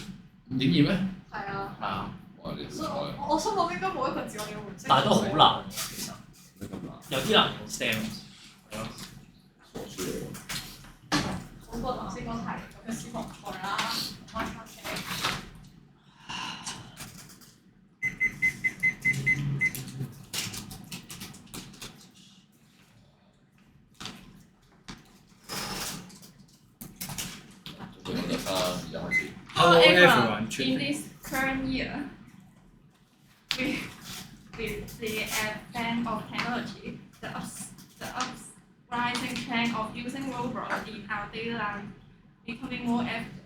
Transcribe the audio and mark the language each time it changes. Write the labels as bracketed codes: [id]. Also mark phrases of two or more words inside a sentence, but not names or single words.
[yue] 5.2 咩？係啊。係啊。哇！你所以好彩。我心諗應該冇一個字我哋會唔識。但係都好難嘅其實。咩咁難？有啲難用 STEM。係咯。傻書嚟喎。好過頭先嗰題咁嘅小學菜啦，開餐廳。 [en] Hello everyone. In this current year, with the advent of technology, the uprising trend of using robots in our daily life becoming more evident.